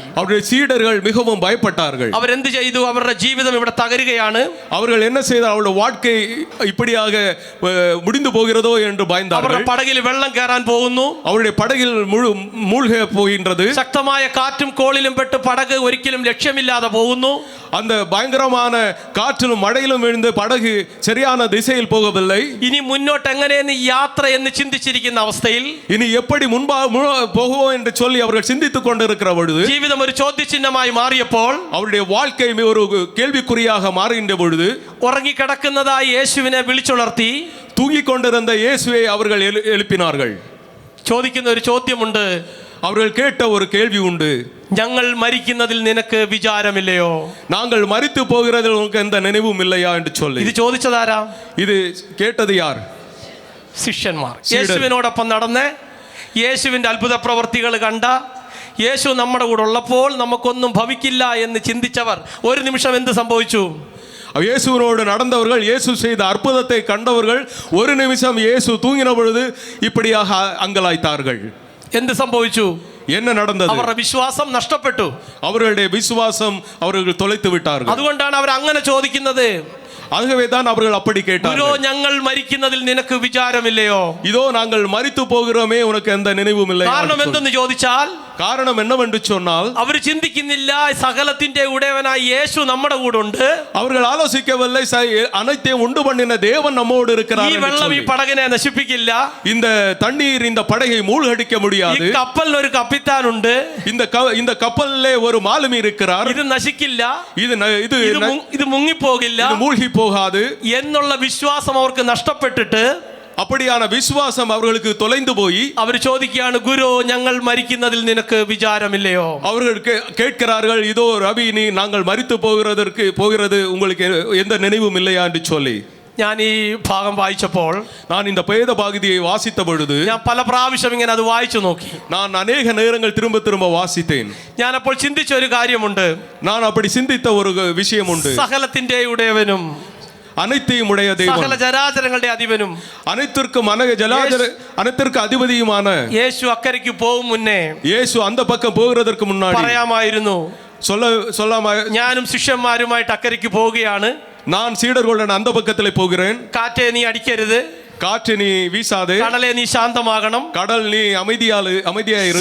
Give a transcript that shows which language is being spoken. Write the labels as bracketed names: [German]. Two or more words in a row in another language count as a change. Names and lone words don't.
[Tamil] அவருடைய சீடர்கள் மிகவும் பயப்பட்டார்கள். [Malayalam] അവരെന്ത് ചെയ്തു? അവരുടെ ജീവിതം ഇവിടെ തകരുകയാണ്. [Tamil] அவர்கள் என்ன செய்தார்? அவருடைய வாழ்க்கை இப்படியாக முடிந்து போகிறதோ என்று பயந்தார்கள். [Malayalam] അവരുടെ പടകിൽ വെള്ളം കയറാൻ പോകുന്നു. [Tamil] அவருடைய படகில் மூழ்க போகின்றது. [Malayalam] ശക്തമായ കാറ്റും കോളിലും പെട്ട് പടക് ഒരിക്കലും ലക്ഷ്യമില്ലാതെ പോകുന്നു. [Tamil] அந்த பயங்கரமான காற்றிலும் மழையிலும் விழுந்து படகு சரியான திசையில் போகவில்லை. [Malayalam] ഇനി മുന്നോട്ട് എങ്ങനെയെന്ന് യാത്ര എന്ന് ചിന്തിച്ചിരിക്കുന്ന അവസ്ഥയിൽ, [Tamil] இனி எப்படி போகுவோம் என்று சொல்லி அவர்கள் சிந்தித்துக் கொண்டிருக்கிற பொழுது, [Malayalam] ജീവിതം ഒരു ചോദ്യചിഹ്നമായി മാറിയപ്പോൾ, [Tamil] அவருடைய வாழ்க்கை ஒரு கேள்விக்குறியாக மாறுகின்ற பொழுது, [Malayalam] ഉറങ്ങിക്കിടക്കുന്നതായി യേശുവിനെ വിളിച്ചുണർത്തി [Tamil] தூங்கிக் கொண்டிருந்த இயேசுவை அவர்கள் எழுப்பினார்கள். [Malayalam] ചോദിക്കുന്ന ഒരു ചോദ്യമുണ്ട്. [Tamil] அவர்கள் கேட்ட ஒரு கேள்வி உண்டு. [Malayalam] ഞങ്ങൾ മരിക്കുന്നതിൽ നിനക്ക് വിചാരമില്ലയോ? [Tamil] நாங்கள் மரித்து போகிறதில் உனக்கு எந்த நினைவும் இல்லையா என்று சொல்லி. [Malayalam] ഇത് ചോദിച്ചതാരാ? [Tamil] இது കേട്ടത് யார்? [Malayalam] ശിഷ്യന്മാർ. യേശുവിനോടൊപ്പം നടന്ന് യേശുവിന്റെ അത്ഭുത പ്രവർത്തികൾ കണ്ട, യേശു നമ്മുടെ കൂടെ ഉള്ളപ്പോൾ നമുക്കൊന്നും ഭവിക്കില്ല എന്ന് ചിന്തിച്ചവർ ഒരു നിമിഷം എന്ത് സംഭവിച്ചു? [Tamil] இயேசுவோடு நடந்தவர்கள், இயேசு செய்த அற்புதத்தை கண்டவர்கள் ஒரு நிமிஷம் இயேசு தூங்கின பொழுது இப்படியாக அங்கலாய்த்தார்கள். [Malayalam] എന്ത് സംഭവിച്ചു? [Tamil] என்ன நடந்தது? [Malayalam] അവരുടെ വിശ്വാസം നഷ്ടപ്പെട്ടു. [Tamil] அவர்களுடைய விசுவாசம் அவர்கள் தொலைத்து விட்டார்கள். [Malayalam] അതുകൊണ്ടാണ് അവർ അങ്ങനെ ചോദിക്കുന്നത്. [Tamil] ஆகவே தான் அவர்கள் அப்படி கேட்டார்கள். [Malayalam] ഞങ്ങൾ മരിക്കുന്നതിൽ നിനക്ക് വിചാരമില്ലയോ? [Tamil] இதோ நாங்கள் மரித்து போகிறோமே, உனக்கு எந்த நினைவும் இல்லை. [Malayalam] കാരണം എന്തെന്ന് ചോദിച്ചാൽ, [Tamil] காரணம் என்னவென்று சொன்னால், [Malayalam] അവർ ചിന്തിക്കുന്നില്ല സകലത്തിന്റെ ഉടയവനായ യേശു നമ്മുടെ കൂടെ ഉണ്ട്. [Tamil] அவர்கள் ஆலோசிக்கவில்லை அனைத்தையும் உண்டு பண்ணின தேவன் நம்மோடு இருக்கிறார். [Malayalam] ഈ വെള്ളം ഈ പടകിനെ നശിപ്പിക്കില്ല. [Tamil] இந்த தண்ணீர் இந்த படகை மூழ்கடிக்க முடியாது. [Malayalam] ഈ കപ്പലിന് ഒരു കപ്പിത്താൻ ഉണ്ട്. [Tamil] இந்த கப்பலிலே ஒரு மாலுமி இருக்கிறார். [Malayalam] ഇത് നശിക്കില്ല. [Tamil] இது [Malayalam] മുങ്ങിപ്പോകില്ല. [Tamil] மூழ்கி போகாது [Malayalam] എന്നുള്ള വിശ്വാസം അവർക്ക് നഷ്ടപ്പെട്ടിട്ട്, [Tamil] அப்படியான விசுவாசம் அவர்களுக்கு தொலைந்து போய் [Malayalam] അവർ ചോദിക്കുകയാണ്, ഗുരു ഞങ്ങൾ മരിക്കുന്നതിൽ നിനക്ക് വിചാരമില്ലയോ? [Tamil] அவர்கள் கேட்கிறார்கள், இதோ ரவி, நாங்கள் மரித்து போகிறது உங்களுக்கு எந்த நினைவும் இல்லையா என்று சொல்லி. [Malayalam] ഞാൻ ഈ ഭാഗം വായിച്ചപ്പോൾ, [Tamil] நான் இந்த வேத பகுதியை வாசித்த பொழுது [Malayalam] ഞാൻ പല പ്രാവശ്യം ഇങ്ങനെ അത് വായിച്ചു നോക്കി. [Tamil] நான் அநேக நேரங்கள் திரும்ப வாசித்தேன். [Malayalam] ഞാൻ അപ്പോൾ ചിന്തിച്ച ഒരു കാര്യമുണ്ട്. [Tamil] நான் அப்படி சிந்தித்த ஒரு விஷயம் உண்டு. [Malayalam] സകലത്തിന്റെ ഉടയവനും [Tamil] அனைத்தையும் உடைய தெய்வம், [Malayalam] സകല ചരാചരങ്ങളുടെ അധിപനും, [Tamil] அனைத்திற்கும் அனைத்திற்கு அதிபதியுமான [Malayalam] യേശു അക്കരയ്ക്ക് പോകും മുന്നേ [Tamil] இயேசு அந்த பக்கம் போகிறதற்கு முன்னாடி [Malayalam] പറയാമായിരുന്നു, [Tamil] சொல்லாம [Malayalam] ഞാനും ശിഷ്യന്മാരുമായിട്ട് അക്കരയ്ക്ക് പോവുകയാണ്. [Tamil] நான் சீடர்களுடன் அந்த பக்கத்திலே போகிறேன். [Malayalam] കാറ്റേ നീ അടിക്കരുത്, [Tamil] காற்று நீ வீசாதே, [Malayalam] കടലേ നീ ശാന്തമാകണം, [Tamil] கடல் நீ அமைதியாயிரு,